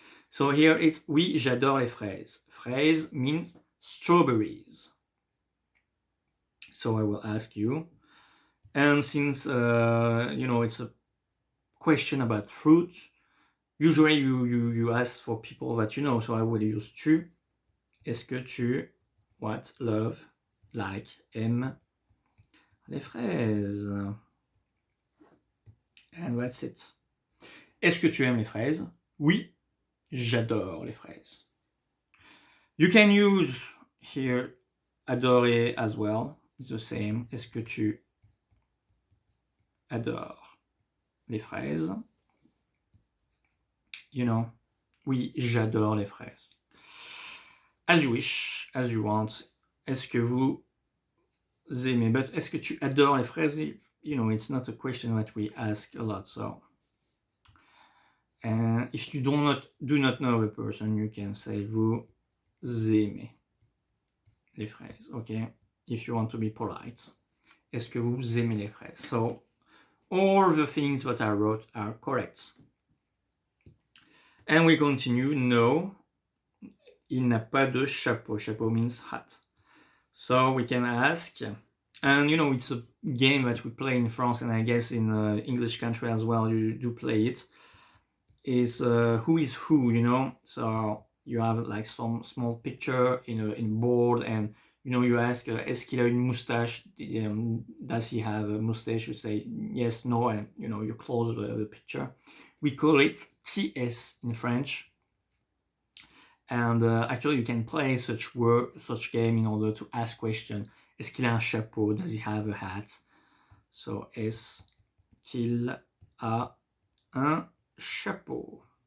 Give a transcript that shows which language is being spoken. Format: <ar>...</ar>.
<en>So here it's</en> <fr>oui, j'adore les fraises.</fr> <en>Fraises means strawberries. So I will ask you. And since, you know, it's a question about fruits, usually you ask for people that you know. So I will use tu.</en> <fr>Est-ce que tu,</fr> <en>what, love, like,</en> <fr>aime les fraises?</fr> <en>And that's it.</en> <fr>Est-ce que tu aimes les fraises? Oui, j'adore les fraises.</fr> <en>You can use here adorer as well. It's the same.</en> <fr>Est-ce que tu adores les fraises?</fr> <en>You know,</en> <fr>oui, j'adore les fraises.</fr> <en>As you wish, as you want.</en> <fr>Est-ce que vous aimez? But est-ce que tu adores les fraises?</fr> <en>You know, it's not a question that we ask a lot. So, and if you do not know the person, you can say</en> <fr>vous aimez les fraises.</fr> <en>Okay, if you want to be polite.</en> <fr>Est-ce que vous aimez les fraises?</fr> <en>So all the things that I wrote are correct. And we continue. No,</en> <fr>il n'a pas de chapeau.</fr> <en>Chapeau means hat. So we can ask And you know, it's a game that we play in France, and I guess in English country as well, you do play it. Is who is who, you know? So you have like some small picture in board, and you know, you ask,</en> <fr>est-ce qu'il a une moustache?</fr> <en>Does he have a mustache? You say yes, no, and you know, you close the picture. We call it</en> <fr>qui est</fr> <en>in French. And actually, you can play such game in order to ask question.</en> <fr>Est-ce qu'il a un chapeau?</fr> <en>Does he have a hat?</en> <fr>So, est-ce qu'il a un chapeau?</fr>